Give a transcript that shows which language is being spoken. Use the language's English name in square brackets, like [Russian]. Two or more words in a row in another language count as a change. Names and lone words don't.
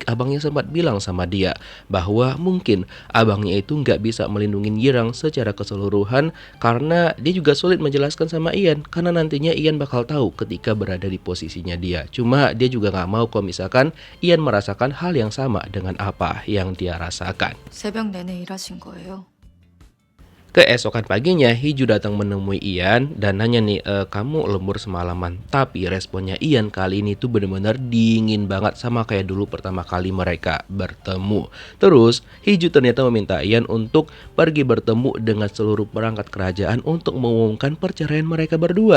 [Indonesian] Abangnya sempat bilang sama dia bahwa mungkin abangnya itu nggak bisa melindungi Yirang secara keseluruhan karena dia juga sulit menjelaskan sama Ian, karena nantinya Ian bakal tahu ketika berada di posisinya dia. Cuma dia juga nggak mau kalau misalkan Ian merasakan hal yang sama dengan apa yang dia rasakan. [Korean] 새벽 내내 일하신 거예요? [Indonesian] Keesokan paginya Hiju datang menemui Ian dan nanya nih, kamu lembur semalaman. Tapi responnya Ian kali ini tuh benar-benar dingin banget sama kayak dulu pertama kali mereka bertemu. Terus Hiju ternyata meminta Ian untuk pergi bertemu dengan seluruh perangkat kerajaan untuk mengumumkan perceraian mereka berdua.